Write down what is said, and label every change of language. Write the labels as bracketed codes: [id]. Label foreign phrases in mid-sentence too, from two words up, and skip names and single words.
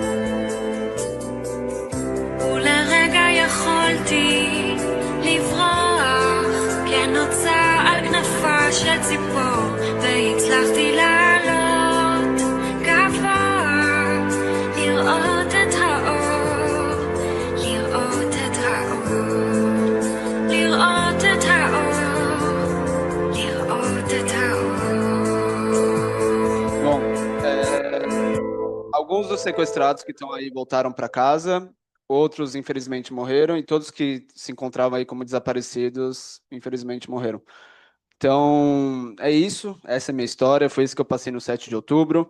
[he] ולרגע יכולתי לברוח כנוצה על כנפה של ציפור והצלחתי לעלות גבוה לראות את האור לראות את האור לראות את האור לראות את [pt] Bom, alguns dos sequestrados que estão aí voltaram para casa, outros infelizmente morreram e todos que se encontravam aí como desaparecidos, infelizmente morreram. Então, é isso, essa é a minha história, foi isso que eu passei no 7 de outubro.